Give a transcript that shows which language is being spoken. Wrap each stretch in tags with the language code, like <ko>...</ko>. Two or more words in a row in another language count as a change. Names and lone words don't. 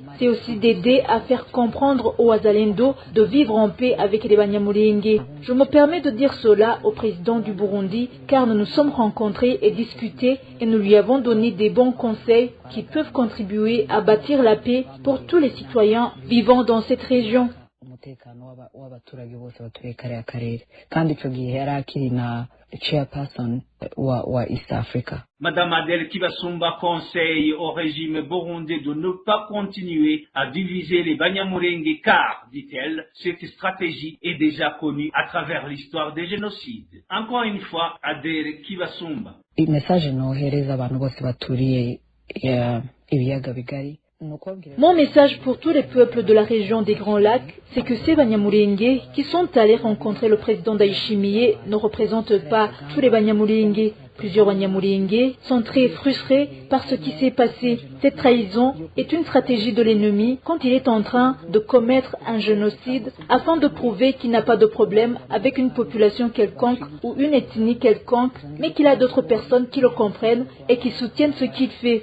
<fr>C'est aussi d'aider à faire comprendre aux Wazalendo de vivre en paix avec les Banyamulenge. Je me permets de dire cela au président du Burundi car nous nous sommes rencontrés et discutés et nous lui avons donné des bons conseils qui peuvent contribuer à bâtir la paix pour tous les citoyens vivant dans cette région.</fr> <rw>w'abaturage bose batuye kariya karere kandi ico gihe yari akiri na chairperson wa East Africa.</rw> <fr>Madame Adele Kibasumba conseille au régime burundais de ne pas continuer à diviser les Banyamulenge car, dit-elle, cette stratégie est déjà connue à travers l'histoire des génocides. Encore une fois, Adele Kibasumba.</fr> <rw>Message nohereza abantu bose baturiye ibiyaga bigari.</rw> <fr>Mon message pour tous les peuples de la région des Grands Lacs, c'est que ces Banyamulenge qui sont allés rencontrer le président Ndayishimiye ne représentent pas tous les Banyamulenge. Plusieurs Banyamulenge sont très frustrés par ce qui s'est passé. Cette trahison est une stratégie de l'ennemi quand il est en train de commettre un génocide afin de prouver qu'il n'a pas de problème avec une population quelconque ou une ethnie quelconque, mais qu'il a d'autres personnes qui le comprennent et qui soutiennent ce qu'il fait.</fr>